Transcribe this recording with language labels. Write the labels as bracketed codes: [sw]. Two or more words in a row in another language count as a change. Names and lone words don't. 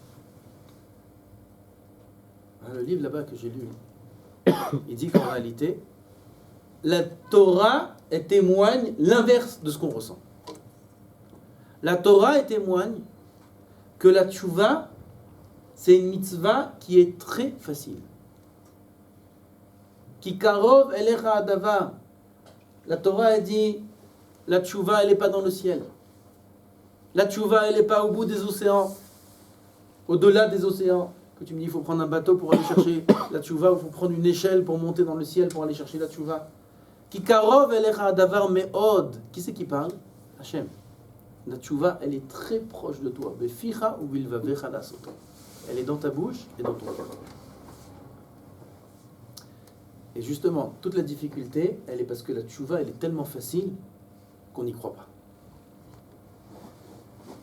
[fr] Le livre là-bas que j'ai lu, il dit qu'en réalité, la Torah elle témoigne l'inverse de ce qu'on ressent. La Torah elle témoigne que la Tchouva, c'est une mitzvah qui est très facile. [he] כי קרוב אליך הדבר. [fr] La Torah elle dit, la Tchouva elle n'est pas dans le ciel. La Tchouva elle n'est pas au bout des océans, au-delà des océans. Que tu me dis, il faut prendre un bateau pour aller chercher la tchouva, ou il faut prendre une échelle pour monter dans le ciel pour aller chercher la tchouva. [he] כי קרוב אליך הדבר מאד. [fr] Qui c'est qui parle? Hachem. La tchouva, elle est très proche de toi. [he] בפיך ובלבבך לעשותו. [fr] Elle est dans ta bouche et dans ton cœur. Et justement, toute la difficulté, elle est parce que la tchouva, elle est tellement facile qu'on n'y croit pas.